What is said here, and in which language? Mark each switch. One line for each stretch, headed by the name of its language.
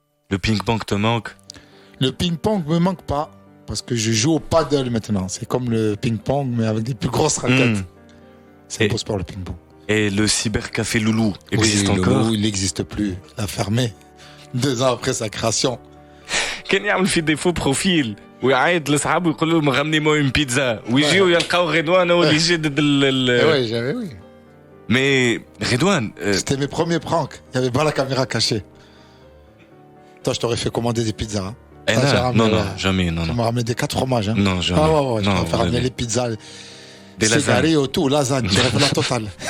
French: Le ping-pong te manque. Le ping-pong me manque pas. Parce que je joue au paddle maintenant. C'est comme le ping-pong, mais avec des plus grosses raquettes. C'est un beau sport, le ping-pong. Et le cybercafé Loulou existe oui, encore? Loulou, il n'existe plus. Il a fermé 2 ans après sa création.
Arabic: كان يعمل في
French: des faux profils
Arabic: ويعيط لاصحابه يقول لهم
French: رamenez-moi une pizza
Arabic: ويجيو يلقاو رضوان هو اللي يجدد
French: Oui, oui. Mais Redouane, C'était mes premiers pranks. Il n'y avait pas la caméra cachée. Toi, je t'aurais fait commander des pizzas. Hein. non, jamais, non. Tu m'as ramené des 4 fromages. Hein. Non, jamais. Ah ouais, je non, t'aurais fait ramener les pizzas. Des lasagnes. Tout, lasagne, j'aurais fait la totale.